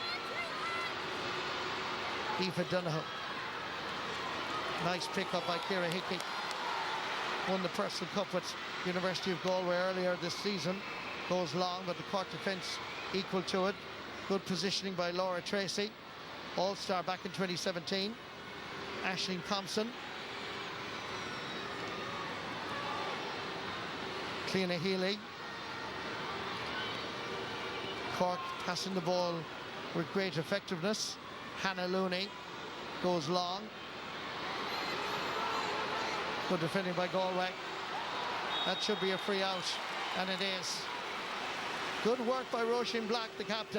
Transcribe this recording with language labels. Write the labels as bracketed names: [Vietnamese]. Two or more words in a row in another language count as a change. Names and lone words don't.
[English] Aoife Dunhu. Nice pick up by Ciara Hickey. Won the Personal Cup with University of Galway earlier this season. Goes long, but the Cork defence equal to it. Good positioning by Laura Tracy. All-star back in 2017. Aisling Thompson. Cliona Healy. Cork passing the ball with great effectiveness. Hannah Looney goes long. Good defending by Galway. That should be a free out, and it is. Good work by Roisin Black, the captain.